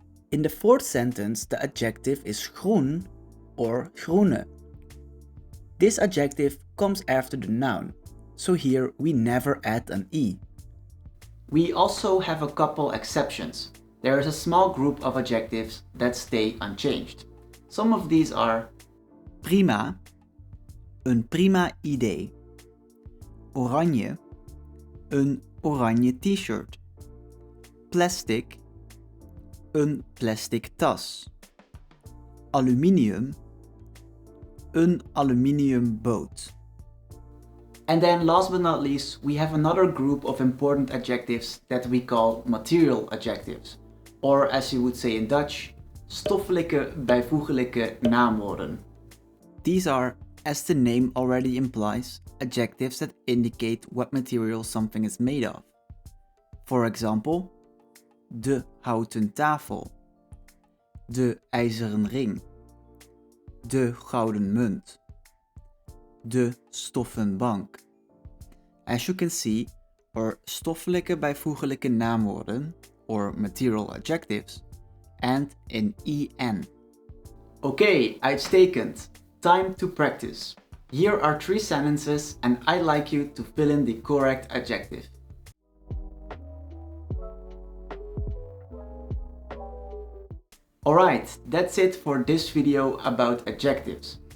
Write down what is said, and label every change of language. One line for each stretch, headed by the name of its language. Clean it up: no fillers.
English: In the fourth sentence, the adjective is groen or groene. This adjective comes after the noun, so here we never add an e. We also have a couple exceptions. There is a small group of adjectives that stay unchanged. Some of these are prima,
Dutch: een prima idee. Oranje, een oranje t-shirt. Plastic, een plastic tas. Aluminium, een aluminium boot.
English: And then last but not least, we have another group of important adjectives that we call material adjectives. Or as you would say in Dutch, stoffelijke bijvoeglijke naamwoorden. These are, as the name already implies, adjectives that indicate what material something is made of. For example,
Dutch: de houten tafel, de ijzeren ring, de gouden munt, de stoffen bank.
English: As you can see, are stoffelijke bijvoeglijke naamwoorden, or material adjectives, and an en. Okay, uitstekend. Time to practice. Here are 3 sentences and I'd like you to fill in the correct adjective. Alright, that's it for this video about adjectives.